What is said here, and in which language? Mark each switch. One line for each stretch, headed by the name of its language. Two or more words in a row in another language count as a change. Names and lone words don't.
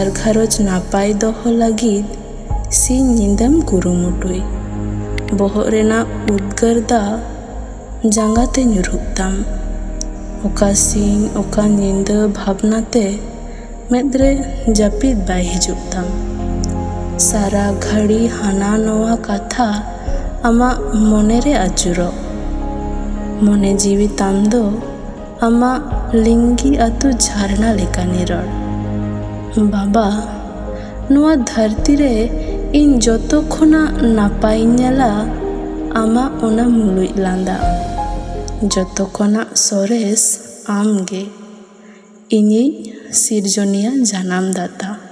Santali: घारोज नापाय दोहो लगिद सिन निंदम कुरुमुटुई बोहग रेना उद्गार दा जांगाते ᱧᱩᱨᱩᱜ ओका सिंह ओका निंदा भावनाते मेद्रे जापिद बाय हिजुग ताम सारा घड़ी हाना नोआ कथा आमा मने रे आचुरो मने जीवी ताम दो आमा लिंगी आतु झारना लेका निरड़। बाबा नोआ धरती रे इन जतो खोना नापाय नेला आमा ओना मुलुज लांदा जतो खोना सोरेस आमगे इᱧिज सिरजनिया जानाम दाता।